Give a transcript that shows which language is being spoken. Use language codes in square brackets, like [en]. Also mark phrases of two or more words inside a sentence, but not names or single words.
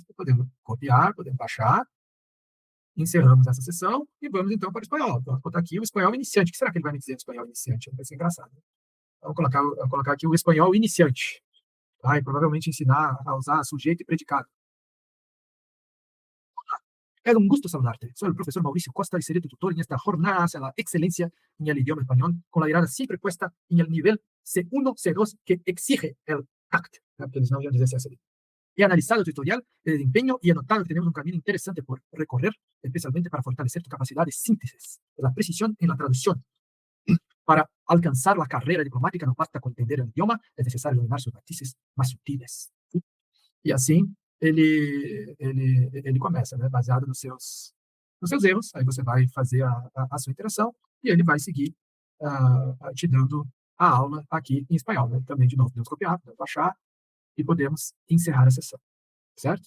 [pt] Podemos copiar, podemos baixar, encerramos essa sessão e vamos então para o espanhol. Vamos botar aqui o espanhol iniciante. O que será que ele vai me dizer de espanhol iniciante? Vai ser engraçado. Vamos colocar aqui o espanhol iniciante. Vai provavelmente ensinar a usar sujeito e predicado. [es] É un gusto saludarte. Soy el profesor Mauricio Costa y seré tu tutor en esta jornada hacia la excelencia en el idioma español, con la mirada siempre puesta en el nivel C1, C2 que exige el TACT. [pt] Eles não iam dizer CSD. [es] He analizado tu tutorial de desempeño y he notado que tenemos un camino interesante por recorrer, especialmente para fortalecer tu capacidad de síntesis, la precisión en la traducción. Para alcanzar la carrera diplomática no basta con entender el idioma, es necesario dominar sus matices más sutiles. [pt] E assim ele começa, né? Baseado nos seus erros. Aí você vai fazer a sua interação e ele vai seguir te dando a aula aqui em espanhol. Né? Também, de novo, podemos copiar, podemos baixar e podemos encerrar a sessão, certo?